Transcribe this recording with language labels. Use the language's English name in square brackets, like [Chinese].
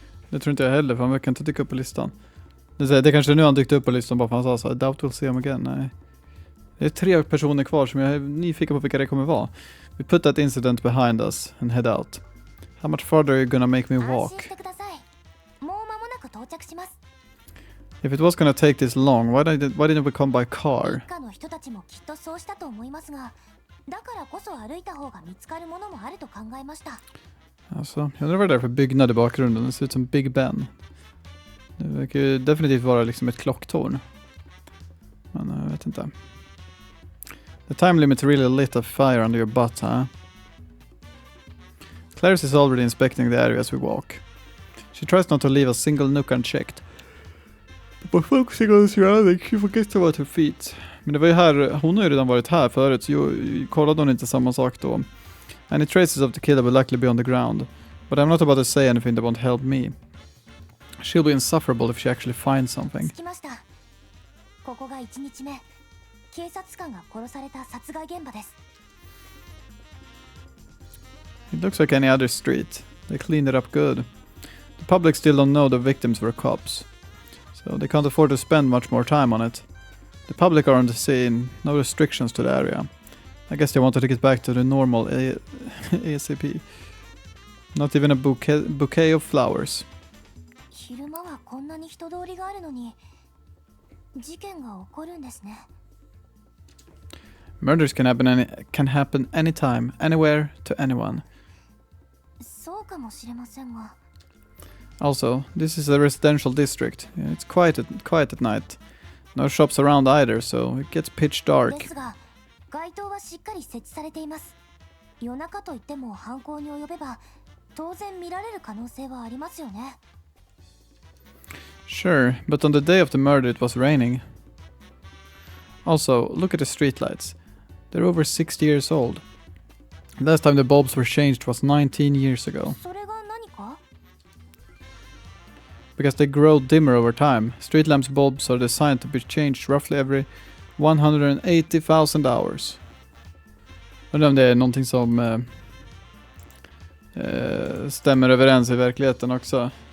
[Swedish] Det tror inte jag heller, för han verkar inte dyka upp på listan. Det kanske är nu han dykt upp på listan bara för han sa så. [English] I doubt we'll see him again. [Swedish] Nej. Det är 3 personer kvar som jag är nyfiken på vilka det kommer vara. [English] We put that incident behind us and head out. How much farther are you gonna make me [Japanese] 安心 [English] walk? [Japanese] してください。もう間もなく到着します。 [English] If it was gonna take this long, why didn't we come by car? [Japanese] 一家の人たちもきっとそうしたと思いますが、だからこそ歩いた方が見つかるものもあると考えました。 [Swedish] Alltså, jag undrar vad det är för byggnad i bakgrunden. Det ser ut som Big Ben. Det verkar ju definitivt vara liksom ett klocktorn. Men jag vet inte. [English] The time limit really lit a fire under your butt, huh? Clarice is already inspecting the area as we walk. She tries not to leave a single nook unchecked. By focusing on the surroundings, she forgets about her feet. [Swedish] Men det var ju här, hon har ju redan varit här förut, så kollade hon inte samma sak då. [English] Any traces of the killer will likely be on the ground. But I'm not about to say anything that won't help me. She'll be insufferable if she actually finds something. [Japanese] 着きました。ここが1日目。警察官が殺された殺害現場です。 [English] It looks like any other street. They cleaned it up good. The public still don't know the victims were cops, so they can't afford to spend much more time on it. The public are on the scene, no restrictions to the area. I guess they wanted to get back to the normal ASAP. Not even a bouquet of flowers. [Swedish] 昼間はこんなに人通りがあるのに、事件が起こるんですね。 [English] Murders can happen anytime, anywhere, to anyone. [Japanese] そうかもしれませんが。 [English] Also, this is a residential district. It's quiet at night. No shops around either, so it gets pitch dark. [Japanese] ですが、街灯はしっかり設置されています。夜中といっても犯行に及べば、当然見られる可能性はありますよね。 [English] Sure, but on the day of the murder it was raining. Also, look at the streetlights. They're over 60 years old. Last time the bulbs were changed was 19 years ago. [Japanese] それが何か？ [English] Because they grow dimmer over time. Street lamps bulbs are designed to be changed roughly every 180,000 hours. [Swedish] Undrar om det är någonting som stämmer överens i verkligheten också.